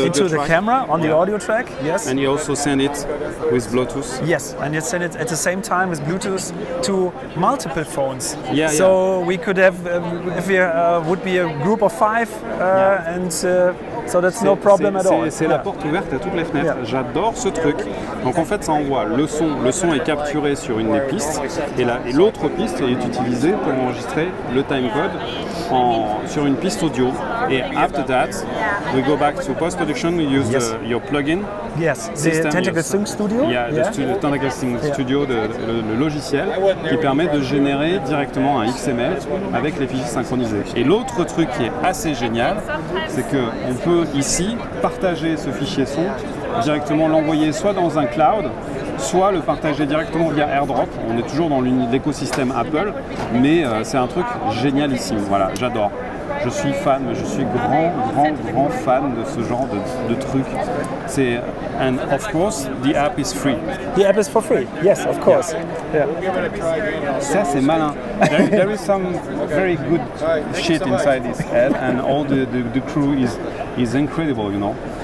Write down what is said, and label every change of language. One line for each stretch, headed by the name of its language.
English: into the camera, on the audio track, yes. And you also send it with Bluetooth. Yes, and you send it at the same time with Bluetooth to multiple phones. So we could have, if we would be a group of 5, and so that's no problem at all.
French: C'est la porte ouverte à toutes les fenêtres. J'adore ce truc. Donc en fait, ça envoie le son. Le son est capturé sur une des pistes, et l'autre piste est utilisée pour enregistrer le timecode sur une piste audio.
English: Et after that, we go back to post-production. We use your plugin. Yes, the Tentacle Sync Studio.
French: Le Tentacle Sync Studio, le logiciel qui permet de générer directement un XML avec les fichiers synchronisés. Et l'autre truc qui est assez génial, c'est qu'on peut ici partager ce fichier son, directement l'envoyer soit dans un cloud, soit le partager directement via AirDrop. On est toujours dans l'écosystème Apple, mais c'est un truc génialissime. Voilà, j'adore. Je suis fan, je suis grand fan de ce genre de truc.
English: And of course, the app is free. The app is for free, yes, of course. Yeah.
French: Ça, c'est malin.
English: There is some very good shit inside this head, and all the crew is incredible, you know.